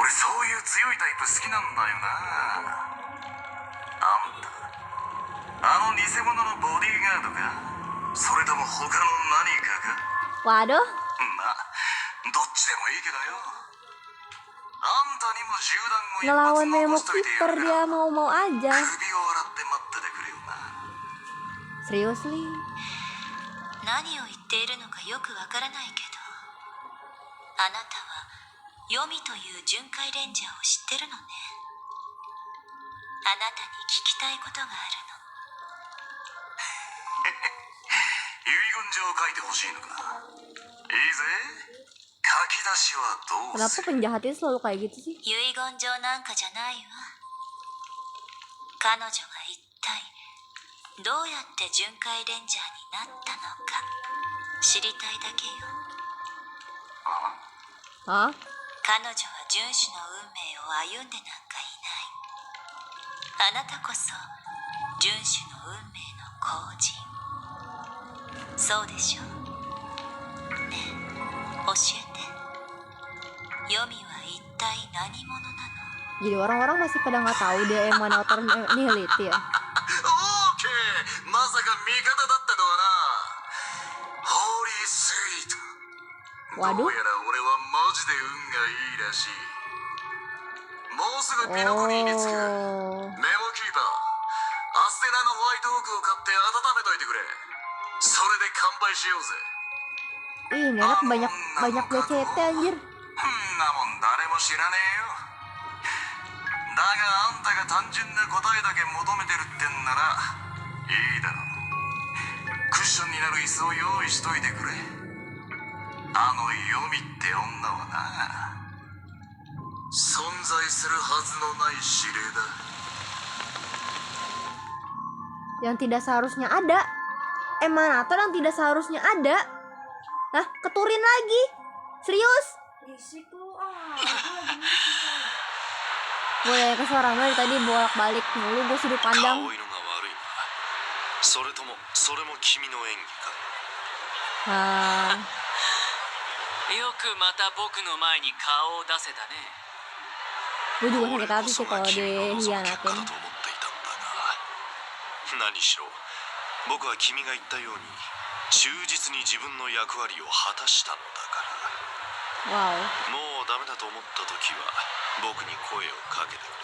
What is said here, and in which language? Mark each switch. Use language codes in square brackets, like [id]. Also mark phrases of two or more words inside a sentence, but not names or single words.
[ja] 俺そういう強いタイプ好きなんだよな。あんた、あの偽物のボディーガードか、それとも他の何かか。 [id] Waduh. [ja] まあ、どっちでもいいけどよ。あんたにも銃弾を [id] Ngelawan [ja] 一 [id] Memo [ja] 発残しといてや [id] Keeper [ja] るか [id] dia [ja] ら、 [id] mau-mau aja. [ja] 首を洗って待っててくれよな。 [en] Seriously? [ja] 何を言っているのかよくわからないけど、あなたはヨミという巡回レンジャーを知ってるのね。あなたに聞きたいことがあるの。遺言状を書いてほしいのか。いいぜ。書き出しはどう [id] Kenapa [ja] する？ [id] penjahat itu selalu kayak gitu sih? [ja] 遺言状なんかじゃないわ。彼女が一体どうやって巡回レンジャーになったのか知りたいだけよ。 Hah? 彼女は遵守の運命を歩んでなんかいない。あなたこそ遵守の運命の後人。そうでしょ？ねえ、教えて。ヨミは一体何者なの？ [id] Jadi orang-orang masih pada nggak tahu dia [en] emanator nihility [id] ya? [ja] オーケー、まさか味方だったとはな。ホーリースイート。 [id] Waduh. [ja] どうやら俺はマジで運がいいらしい。もうすぐピノコニーに着く。メモキーパー、アステナのホワイトオークを買って温めといてくれ。それで乾杯しようぜ。 [id] Ih, ini anak banyak BCT anjir. [ja] んなもん誰も知らねえよ。だがあんたが単純な答えだけ求めてるってんならいいだろう。クッションになる椅子を用意しといてくれ。あのヨミって女はな、存在するはずのない指令だ。 [id] Yang tidak seharusnya ada. Emanator yang tidak seharusnya ada. Hah? Keturin lagi? Serius? Gue ya kesuara dari tadi bolak-balik mulu, gue sudut pandang. [ja] 顔色が悪いな。それともそれも君の演技か。 Ah, よくまた僕の前に顔を出せたね。 [id] gue juga [ja] 俺 [id] sakit [ja] こ [id] hati [ja] そ [id] sih [ja] が [id] kalau [ja] 君の望む結果だと [id] dihianatin. [ja] 思っていたんだが、何しろ僕は君が言ったように忠実に自分の役割を果たしたのだから。 Wow. もうダメだと思った時は僕に声をかけてくれ。